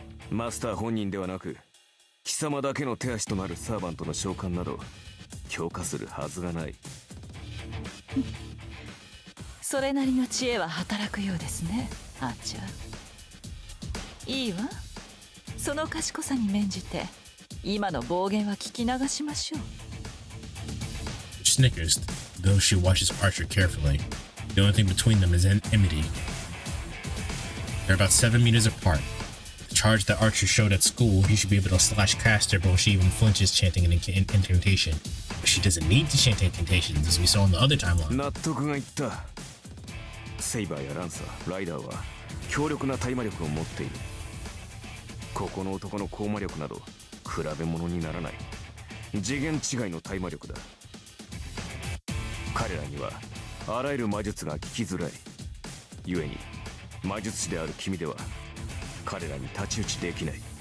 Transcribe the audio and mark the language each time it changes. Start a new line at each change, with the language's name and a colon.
Japanese: マスター本人ではなく貴様だけの手足となるサーバントの召喚など強化するはずがない。それなりの知恵は働くようですね、アーチャー。いいわ。その賢さに免じて今の暴言は聞き流しましょう。
English: Snickers, though she watches Archer carefully. The only thing between them is enmity. They're about 7 meters apart. The charge that Archer showed at school, he should be able to slash Castor before she even flinches chanting an incantation. But she doesn't need to chant incantations, as we saw in the other timeline.
Japanese: 納得がいった。セイバーやランサー、ライダーは強力な対魔力を持っている。ここの男の高魔力など比べ物にならない。次元違いの対魔力だ。彼らにはあらゆる魔術が効きづらい。故に魔術師である君では彼らに太刀打ちできない。